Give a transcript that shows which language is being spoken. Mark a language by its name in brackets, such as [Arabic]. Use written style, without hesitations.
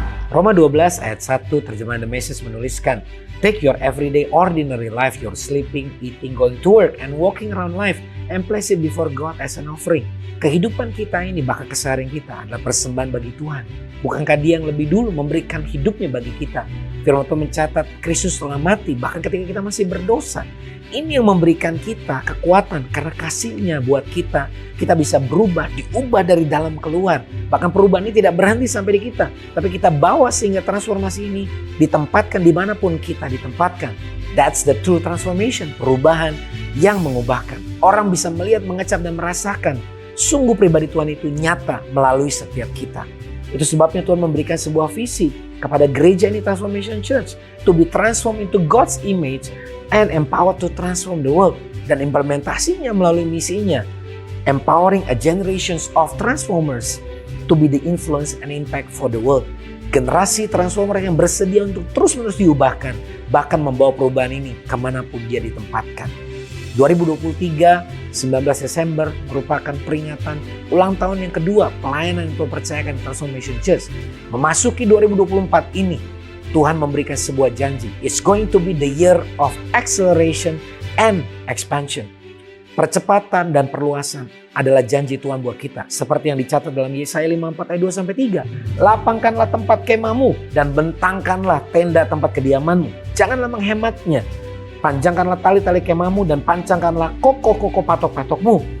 [Indonesian] Roma 12 ayat 1 terjemahan The Message menuliskan, [English] "Take your everyday ordinary life, your sleeping, eating, going to work, and walking around life, and place it before God as an offering." [Indonesian] Kehidupan kita ini, bahkan keseharian kita adalah persembahan bagi Tuhan. Bukankah Dia yang lebih dulu memberikan hidupnya bagi kita? Firman Tuhan mencatat Kristus telah mati bahkan ketika kita masih berdosa. Ini yang memberikan kita kekuatan karena kasih-Nya buat kita. Kita bisa berubah, diubah dari dalam keluar. Bahkan perubahan ini tidak berhenti sampai di kita. Tapi kita bawa sehingga transformasi ini ditempatkan dimanapun kita ditempatkan. [English] That's the true transformation. [Indonesian] Perubahan yang mengubahkan. Orang bisa melihat, mengecap dan merasakan. Sungguh pribadi Tuhan itu nyata melalui setiap kita. Itu sebabnya Tuhan memberikan sebuah visi kepada gereja ini Transformation Church. [English] To be transformed into God's image and empowered to transform the world. [Indonesian] Dan implementasinya melalui misinya. [English] Empowering a generations of transformers to be the influence and impact for the world. [Indonesian] Generasi transformer yang bersedia untuk terus-menerus diubahkan. Bahkan membawa perubahan ini kemanapun dia ditempatkan. 2023, 19 Desember merupakan peringatan ulang tahun yang kedua pelayanan yang Tuhan percayakan di Transformation Church. Memasuki 2024 ini, Tuhan memberikan sebuah janji. [English] It's going to be the year of acceleration and expansion. [Indonesian] Percepatan dan perluasan adalah janji Tuhan buat kita. Seperti yang dicatat dalam Yesaya 54 ayat 2-3. Lapangkanlah tempat kemahmu dan bentangkanlah tenda tempat kediamanmu. Janganlah menghematnya. Panjangkanlah tali-tali kemahmu dan pancangkanlah kokoh-kokoh patok-patokmu.